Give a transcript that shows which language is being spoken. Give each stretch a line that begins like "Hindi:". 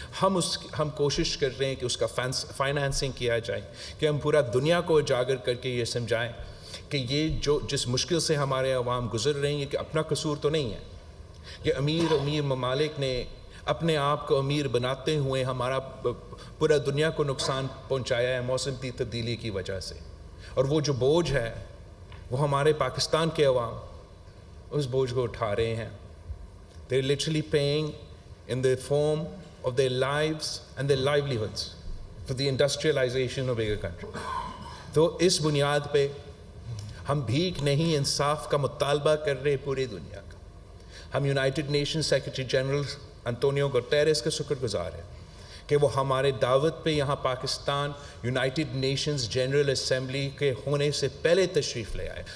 Urdu: ہم کوشش کر رہے ہیں کہ اس کا فائنانسنگ کیا جائے, کہ ہم پورا دنیا کو اجاگر کر کے یہ سمجھائیں کہ یہ جس مشکل سے ہمارے عوام گزر رہے ہیں کہ اپنا قصور تو نہیں ہے, کہ امیر ممالک نے اپنے آپ کو امیر بناتے ہوئے ہمارا پورا دنیا کو نقصان پہنچایا ہے موسمی تبدیلی کی وجہ سے. اور وہ جو بوجھ ہے وہ ہمارے پاکستان کے عوام اس بوجھ کو اٹھا رہے ہیں.
English: They're literally paying in the form of their lives and their livelihoods for the industrialization of bigger country.
Urdu: تو اس بنیاد پہ ہم بھیک نہیں, انصاف کا مطالبہ کر رہے پوری دنیا کا. ہم United nation secretary general Antonio Guterres کا شکر گزار ہیں کہ وہ ہمارے دعوت پہ یہاں Pakistan United nations general assembly کے ہونے سے پہلے تشریف لے آئے.